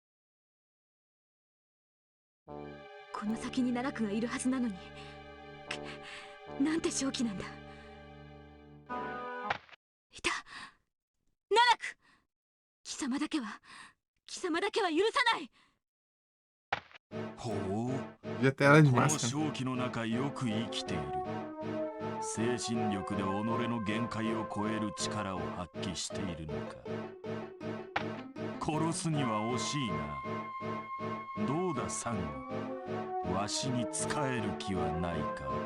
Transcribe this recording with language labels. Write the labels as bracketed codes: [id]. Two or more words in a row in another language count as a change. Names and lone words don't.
[ja] この先に奈落がいるはずなのに、なんて正気なんだ。いた、奈落。貴様だけは許さない。ほう、 [pt] Devia ter ela de [ja] この [pt] máscara. [ja] 正気の中よく生きている。精神力で己の限界を超える力を発揮しているのか。殺すには惜しいな。どうだサンゴ、わしに仕える気はないか。